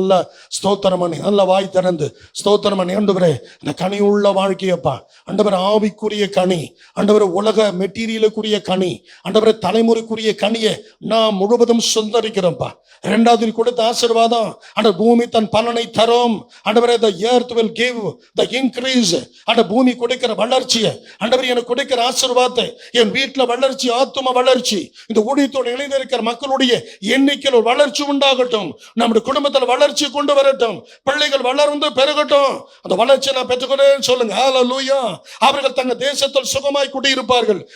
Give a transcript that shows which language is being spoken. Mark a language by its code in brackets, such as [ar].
[ta] நல்ல ஸ்தோத்திரம் பண்ணி, நல்ல வாய் திறந்து ஸ்தோத்திரம் பண்ணி, ஆண்டவரே இந்த கனி உள்ள வாழ்க்கையப்பா, ஆண்டவர் ஆவிக்குரிய கனி, ஆண்டவர் உலக மெட்டீரியலுக்குரிய கனி, ஆண்டவர் தலைமுறைக்குரிய கனியை நான் முழுவதும் சுந்தரிக்கிறேன்ப்பா. 2வது கொடுத்த ஆசீர்வாதம், அந்த பூமி தன் பலனை தரும். ஆண்டவரே [en] the earth will give the increase. [ta] அந்த பூமி கொடுக்கிற வளர்ச்சியை, ஆண்டவர் எனக்கு கொடுக்கிற ஆசீர்வாதத்தை, என் வீட்டுல வளர்ச்சி, ஆத்தும வளர்ச்சி, இந்த ஊழியத்தோடு இணைந்திருக்கிற மக்களுடைய எண்ணிக்கையில் வளர்ச்சி உண்டாகட்டும். நம்முடைய குடும்பத்தில் வளர்ச்சி கொண்டு வரட்டும். பிள்ளைகள் வளர்ந்து பெருகட்டும். அந்த வளர்ச்சியை நான் பெற்றுக்கொண்டேன்னு சொல்லுங்க. ஹல்லேலூயா. அவர்கள் தங்க தேசத்தில் சுகமாய் குடியிருப்பார்கள்.